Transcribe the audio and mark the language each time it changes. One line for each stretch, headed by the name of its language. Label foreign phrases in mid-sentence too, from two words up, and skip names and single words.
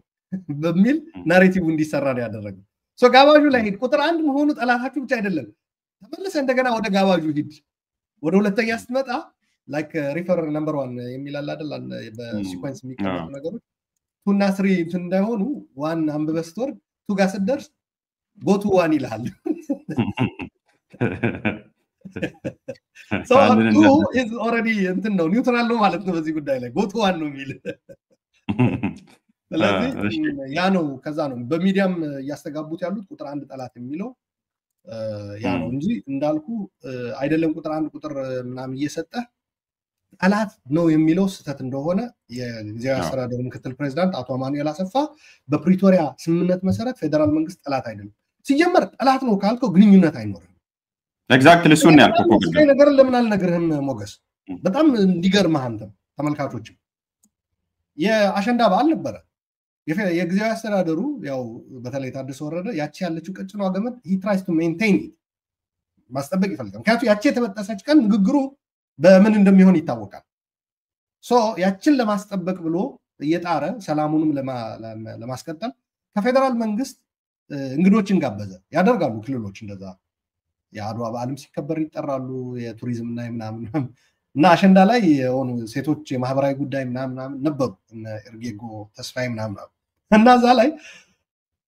Amharic: በሚል ናሬቲቭ እንዲሰራ ነው ያደረገው ሶ ጋባዡ ላይ ሄድ ቁጥር 1 መሆኑ ጠላታችሁ ብቻ አይደለም ተመለሰ እንደገና ወደ ጋባዡ ሂድ ወደ ሁለተኛ ስትመጣ
English: like refer number 1
Amharic: የሚላል አይደል በሲኩዌንስ የሚቀመጡ ነገሮች 2 እና 3 እንዳይሆኑ 1 አንበበስቶር 2 ጋር ስደርስ
English: go to 1
Amharic: ይላል
English: so 2 is already
Amharic: እንትን ነው ኒውትራል ነው ማለት ነው በዚህ ጉዳይ ላይ
English: go to 1
Amharic: ነው የሚል ስለዚህ ያ ነው ከዛ ነው በሚዲያም ያስተጋቡት ያሉት ቁጥር 1 ጠላት የሚለው ያ ነው እንጂ እንዳልኩ አይደለም ቁጥር 1 ቁጥር ምናምን እየሰጠ ጠላት ነው የሚለው ስተት እንደሆነ የጊዜያዊ አስተዳደሩ ምክትል ፕሬዝዳንት አቶ አማኑኤል አሰፋ በፕሪቶሪያ ስምምነት መሰረት ፌደራል መንግስት ጠላት አይደለም ሲጀመር ጠላት ነው ካልከው ግንኙነት አይኖርም ኤግዛክትሊ እሱን ያልኩት እኮ ነገር ለምን አልነግርህም ሞገስ በጣም እንዲገርምህ አንተም ተመልካቾችም የአሸንዳ በዓል ነበረ የጊዜያዊ አስተዳደሩ ያው በተለይ ታደሰ ወረደ ያቺ ያለችው ቀጭኗ ገመድ
English: he tries to maintain it
Amharic: ማስጠበቅ ይፈልጋል ምክንያቱም ያቺ የተበጠሰች ቀን ንግግሩ በምን እንደሚሆን ይታወቃል ሶ ያችን ለማስጠበቅ ብሎ እየጣረ ሰላሙንም ለማስቀጠል ከፌደራል መንግስት እንግዶችን ጋበዘ ያደርጋሉ ክልሎች እንደዛ የአድዋ በዓልም ሲከበር ይጠራሉ የቱሪዝም እና ምናምን እና አሸንዳ ላይ የሆኑ ሴቶች የማህበራዊ ጉዳይ ምናምን ነበሩ እነ ኤርጌጎ ተስፋይ ምናምን እና እዛ ላይ